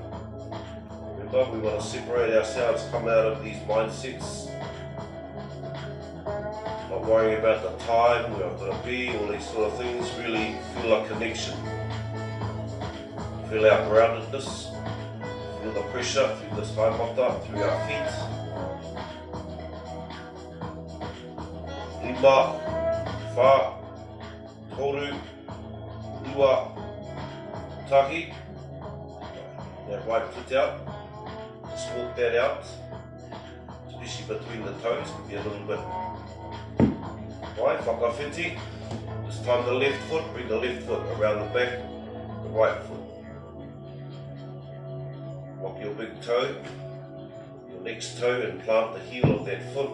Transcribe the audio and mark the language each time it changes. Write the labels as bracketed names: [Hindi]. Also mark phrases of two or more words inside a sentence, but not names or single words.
[English] Remember, we want to separate ourselves, come out of these mindsets, not worrying about the time, where I've got to be, all these sort of things. Really feel a connection. Feel our groundedness, feel the pressure through this high mata, through our feet. [Māori] Lima, wha, toru, ua, tahi. [English] That right foot out, just walk that out, especially between the toes, could be a little bit. Right, whakawhiti. This time the left foot, bring the left foot around the back, the right foot. Lock your big toe, your next toe, and plant the heel of that foot.